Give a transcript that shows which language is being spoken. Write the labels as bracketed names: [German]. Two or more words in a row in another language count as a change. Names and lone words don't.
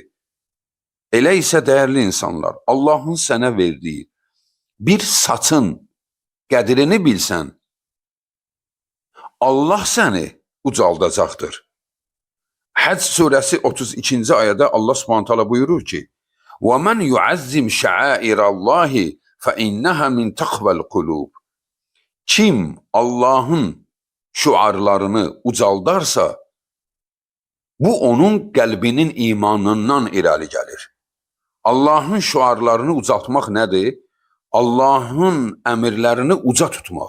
[Azerbaijani] Elə isə dəyərli insanlar, Allahın sənə verdiyi bir saçın qədrini bilsən, Allah səni ucaldacaqdır. Həcc surəsi 32-ci ayədə [Arabic] الله سبحانه تعالى [Azerbaijani] buyurur ki: [Arabic] وَمَنْ يُعَزِّمْ شَعَائِرَ اللّٰهِ فَإِنَّهَا مِنْ تَقْوَى الْقُلُوبِ. [Azerbaijani] Kim Allahın şuarlarını ucaldarsa, bu onun qəlbinin imanından irəli gəlir. Allahın şuarlarını ucaltmaq nədir? Allahın əmirlərini uca tutmaq.